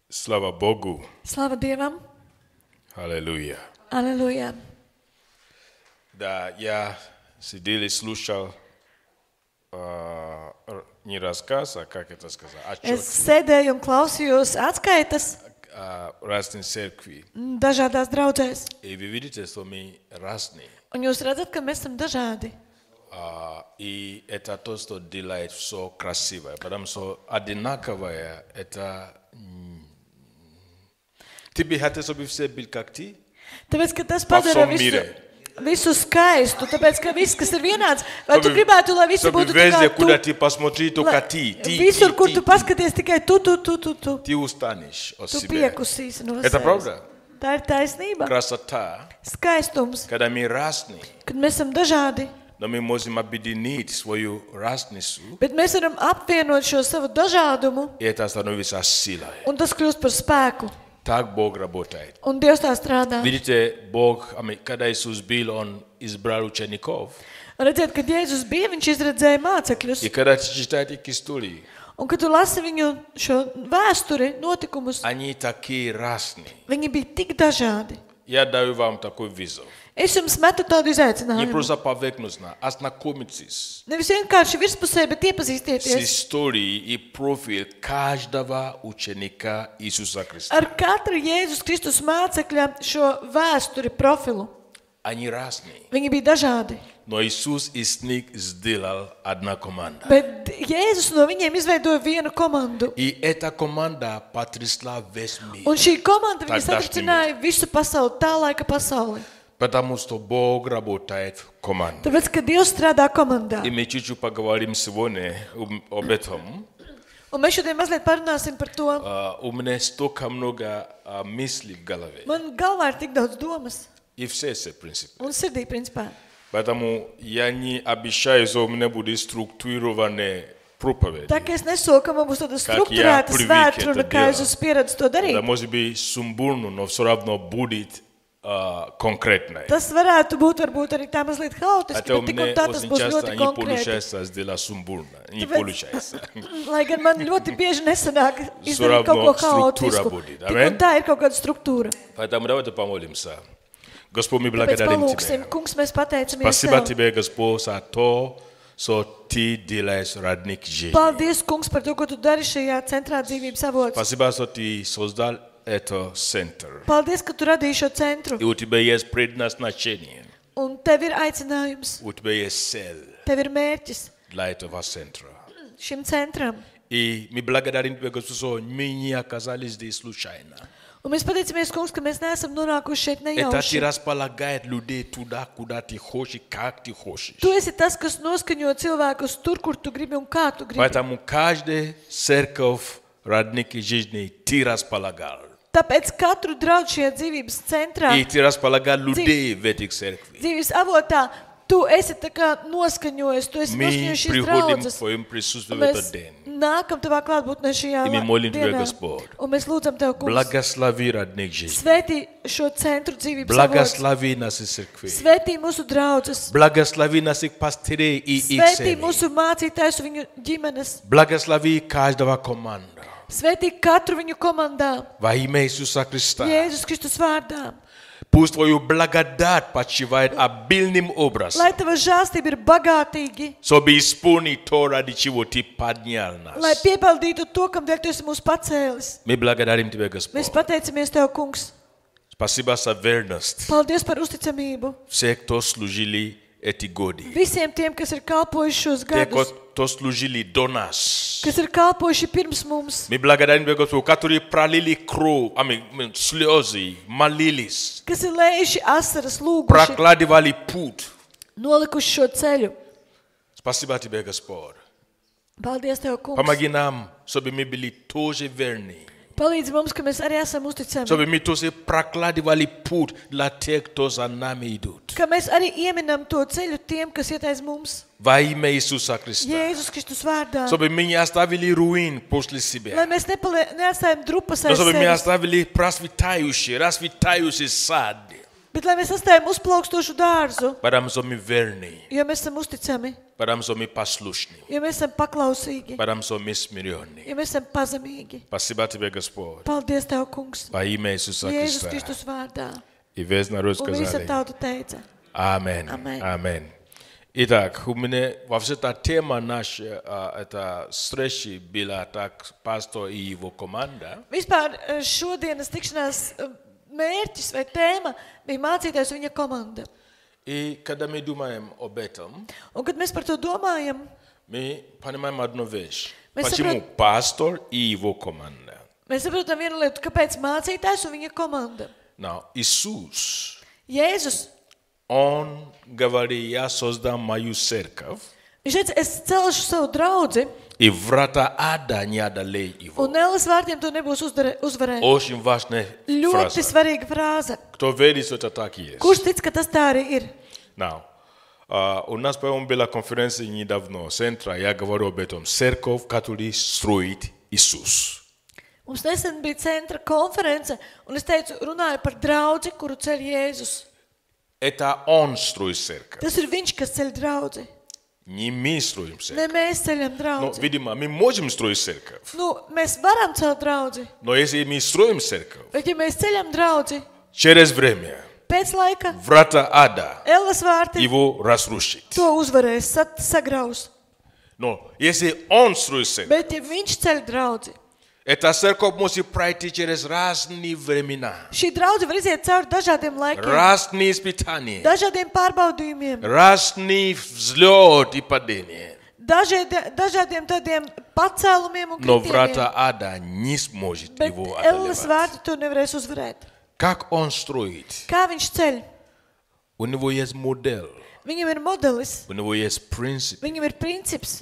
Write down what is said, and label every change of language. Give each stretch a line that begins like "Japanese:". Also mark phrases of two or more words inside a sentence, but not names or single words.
Russian: Слава Богу.
Latvian: Slava Dievam. Haleluja. Aleluja.
Russian: Да, я сидел и слушал не рассказ, а как это сказать, отчет
Latvian: Es sēdēju un klausījos atskaitas
Russian: разных церквей.
Latvian: dažādās draudzēs.
Russian: И вы видите, что мы разные.
Latvian: Un jūs redzat, ka mēs esam dažādi.
Russian: И это то, что делает все красивое. Потому что одинаковое, это... Ты бы хотел, чтобы все были как ты?
Latvian: Tāpēc, ka tas
Russian: Во
Latvian: padara
Russian: всем мире.
Latvian: visu skaistu, tāpēc, ka viss, kas ir vienāds, vai tu gribētu, lai visi
Russian: Чтобы
Latvian: būtu
Russian: везде,
Latvian: tikai
Russian: куда ты посмотри, только ты.
Latvian: Visur, kur tu paskaties, tikai tu.
Russian: Ты устанешь от
Latvian: Tu
Russian: себя.
Latvian: piekusīsi no
Russian: Это
Latvian: sevis.
Russian: правда?
Latvian: Tā ir taisnība.
Russian: Красота,
Latvian: Skaistums,
Russian: когда мы разные,
Latvian: kad mēs esam dažādi,
Russian: но мы можем объединить свою разницу,
Latvian: bet mēs varam apvienot šo savu dažādumu,
Russian: и это становится силой.
Latvian: un tas kļūst par spēku.
Russian: Так Бог работает.
Latvian: Un Dievs tā strādā.
Russian: Видите, Бог, когда Иисус был, Он избрал учеников.
Latvian: Redziet, kad Jēzus bija, viņš izredzēja mācekļus.
Russian: И когда читаете их истории,
Latvian: Un, kad tu lasi viņu šo vēsturi, notikumus,
Russian: они такие разные.
Latvian: viņi bija tik dažādi.
Russian: Я даю вам такой вызов.
Latvian: Es jums metu tādu
Russian: Не
Latvian: izaicinājumu.
Russian: просто поверхностно, а знакомитесь
Latvian: Nevis vienkārši virspusē, bet
Russian: с
Latvian: iepazīstieties
Russian: историей и профиль каждого ученика Иисуса Христа.
Latvian: ar katru Jēzus Kristus mācekļa šo vēsturi profilu.
Russian: Они разные.
Latvian: Viņi bija dažādi.
Russian: Но Иисус из них сделал одна команда.
Latvian: Bet Jēzus no viņiem izveidoja vienu komandu.
Russian: И эта команда потрясла весь мир.
Latvian: Un šī komanda viņa
Russian: Тогдашний
Latvian: satricināja visu pasauli, tā laika pasauli.
Russian: Потому что Бог работает в команде.
Latvian: Tāpēc, ka Dievs strādā komandā.
Russian: И мы чуть-чуть поговорим сегодня об этом.
Latvian: Un mēs šodien mazliet parunāsim par to.
Russian: У меня столько много мыслей в голове.
Latvian: Man galvā ir tik daudz domas.
Russian: И в сердце, в принципе.
Latvian: Un sirdī, principā.
Russian: Поэтому я не обещаю, что у меня будет структурированная проповедь.
Latvian: Tā kā es nesolu, ka man būs tāda
Russian: Как я
Latvian: strukturēta
Russian: привык
Latvian: svētkruna,
Russian: это
Latvian: kā es
Russian: делать.
Latvian: esmu pieredzis to
Russian: Это
Latvian: darīt.
Russian: может быть сумбурно, но все равно будет конкретное.
Latvian: Tas varētu būt varbūt arī tā mazliet haotiski,
Russian: Хотя у
Latvian: bet tik un
Russian: меня
Latvian: tā tas
Russian: очень
Latvian: būs
Russian: часто
Latvian: ļoti
Russian: не
Latvian: konkrēti.
Russian: получается сделать сумбурно. Не
Latvian: Tāpēc-
Russian: получается.
Latvian: Lai gan man ļoti bieži nesanāk
Russian: равно
Latvian: izdarīt kaut ko
Russian: структура
Latvian: haotisku.
Russian: будет.
Latvian: Tik Amen? un tā ir kaut kāda struktūra.
Russian: Поэтому давайте помолимся. Господь, мы
Latvian: Tāpēc
Russian: благодарим
Latvian: palūksim,
Russian: Тебя.
Latvian: kungs, mēs pateicamies
Russian: Спасибо
Latvian: Tev.
Russian: Тебе, Господь, за то, что Ты делаешь родник жизни.
Latvian: Paldies, kungs, par to, ko tu dari šajā centrā dzīvības avots.
Russian: Спасибо, что Ты создал этот центр.
Latvian: Paldies, ka tu radīji šo centru.
Russian: И у Тебя есть предназначение.
Latvian: Un tev ir aicinājums,
Russian: У Тебя есть цель
Latvian: tev ir mērķis
Russian: для этого центра.
Latvian: šim centram.
Russian: И мы благодарим Тебя, Господь, что мы не оказались здесь случайно.
Latvian: Un mēs pateicamies, kungs, ka mēs neesam nonākuši šeit
Russian: Это Ты
Latvian: nejauši.
Russian: располагает людей туда, куда Ты хочешь, как Ты хочешь.
Latvian: Tu esi tas, kas noskaņo cilvēkus tur, kur tu gribi un kā tu gribi.
Russian: Поэтому каждая церковь родники жизни Ты располагал.
Latvian: Tāpēc katru draugu šajā dzīvības centrā,
Russian: И Ты располагал людей в этих церквях.
Latvian: dzīvības avotā, tu esi tā kā noskaņojis, tu esi
Russian: Мы
Latvian: noskaņojis šīs
Russian: приходим в
Latvian: draudzes.
Russian: Твоем присутствии
Latvian: Un
Russian: в этот
Latvian: mēs
Russian: день.
Latvian: nākam tavā klātbūtnē šajā
Russian: И мы молим Тебя,
Latvian: dienā.
Russian: Господь.
Latvian: Un mēs lūdzam Tev, kungs,
Russian: Благослови родник жизни.
Latvian: svētī šo centru dzīvības avots.
Russian: Благослови наши церкви.
Latvian: Svētī mūsu draudzes.
Russian: Благослови наших пастырей и их
Latvian: Svētī
Russian: семей.
Latvian: mūsu mācītājus un viņu ģimenes.
Russian: Благослови каждого команда.
Latvian: Svētī katru viņu komandā.
Russian: Во имя Иисуса Христа.
Latvian: Jēzus Kristus vārdā.
Russian: Пусть Твою благодать почивает обильным образом,
Latvian: Lai Tava žāstība ir bagātīgi.
Russian: чтобы исполнить то, ради чего Ты поднял
Latvian: Lai
Russian: нас.
Latvian: piepildītu to, kam dēļ Tu esi mūs pacēlis.
Russian: Мы благодарим Тебя,
Latvian: Mēs
Russian: Господь.
Latvian: pateicamies Tev, kungs.
Russian: Спасибо за верность.
Latvian: Paldies par uzticamību.
Russian: Все, кто служили эти годы.
Latvian: Visiem tiem, kas ir kalpojuši šos
Russian: Те,
Latvian: gadus,
Russian: кто служили до нас.
Latvian: kas ir kalpojuši pirms mums,
Russian: Мы благодарим Тебя, Господь, которые пролили кровь, слезы, молились,
Latvian: kas ir lējuši asaras, lūguši,
Russian: прокладывали путь.
Latvian: nolikuši šo ceļu.
Russian: Спасибо Тебе, Господь.
Latvian: Paldies Tev, kungs.
Russian: Помоги нам, чтобы мы были тоже верны.
Latvian: Palīdzi mums, ka mēs arī esam uzticami.
Russian: Чтобы мы тоже прокладывали путь для тех, кто за нами идут.
Latvian: Ka mēs arī ieminam to ceļu tiem, kas iet aiz mums.
Russian: Во имя Иисуса Христа.
Latvian: Jēzus Kristus vārdā.
Russian: Чтобы мы не оставили руин после себя.
Latvian: Lai mēs neatstājam drupas
Russian: Но
Latvian: aiz
Russian: чтобы мы
Latvian: sevis,
Russian: оставили расцветающий сад.
Latvian: Bet lai mēs sastājam uzplaukstošu dārzu,
Serbian: Padam so mi verni.
Latvian: jo mēs esam uzticami,
Serbian: Padam so mi poslušni.
Latvian: jo mēs esam paklausīgi,
Serbian: Padam so mi smirioni.
Latvian: jo mēs esam pazemīgi.
Russian: Спасибо тебе, Господь.
Latvian: Paldies Tev, kungs,
Russian: Во имя Иисуса
Latvian: Jēzus
Russian: Христа.
Latvian: Kristus vārdā.
Russian: И весь народ
Latvian: Un visa
Russian: сказали.
Latvian: tauta teica.
Russian: Аминь. Аминь. Аминь. Итак, у меня вообще-то тема наша, это встречи была так, пастор и его команда.
Latvian: Vispār šodienas tikšanās mērķis vai tēma bija mācītājs un viņa komanda.
Russian: И когда мы думаем об этом,
Latvian: Un kad mēs par to domājam,
Russian: мы понимаем одну вещь. Мы Почему пастор и его команда?
Latvian: mēs saprotam vienu lietu, kāpēc mācītājs un viņa komanda.
Russian: Now, Иисус,
Latvian: Jēzus,
Russian: Он говорит, я создам мою церковь,
Latvian: viņš teica, es celšu savu draudzi,
Russian: и врата ада не одолеют его.
Latvian: un Ēlas vārtiem to nebūs uzvarēt.
Russian: Очень важная
Latvian: Ļoti
Russian: фраза.
Latvian: svarīga frāze.
Russian: Кто верит, что это так и есть?
Latvian: Kurš tic, ka tas tā arī ir?
Russian: Now, у нас, по-моему, была конференция недавно, центра, я говорю об этом, церковь, которую строит Иисус.
Latvian: Mums nesen bija centra konference, un es teicu, runāju par draudzi, kuru ceļ Jēzus.
Russian: Это Он строит церковь,
Latvian: Tas ir viņš, kas ceļ draudzi.
Russian: не мы строим церковь.
Latvian: Ne mēs ceļam
Russian: Но,
Latvian: draudzi.
Russian: видимо, мы можем строить церковь,
Latvian: Nu, mēs varam celt draudzi,
Russian: но если мы строим церковь,
Latvian: bet ja mēs ceļam draudzi,
Russian: через время
Latvian: pēc laika
Russian: врата ада
Latvian: Ēlas vārti
Russian: его разрушит.
Latvian: to uzvarēs, sagraus.
Russian: Но если Он строит церковь,
Latvian: Bet ja viņš ceļ draudzi,
Russian: эта церковь может пройти через разные времена,
Latvian: šī draudze var iziet cauri dažādiem laikiem,
Russian: разные испытания,
Latvian: dažādiem pārbaudījumiem,
Russian: разные взлет и падения.
Latvian: dažādiem tādiem pacēlumiem un
Russian: Но
Latvian: kritieniem.
Russian: врата ада не сможет
Latvian: Bet
Russian: его
Latvian: Ēlas
Russian: одолевать.
Latvian: vārti to nevarēs uzvarēt.
Russian: Как Он строит?
Latvian: Kā viņš ceļ?
Russian: У него есть модель,
Latvian: Viņam ir modelis,
Russian: у него есть принцип,
Latvian: viņam ir princips,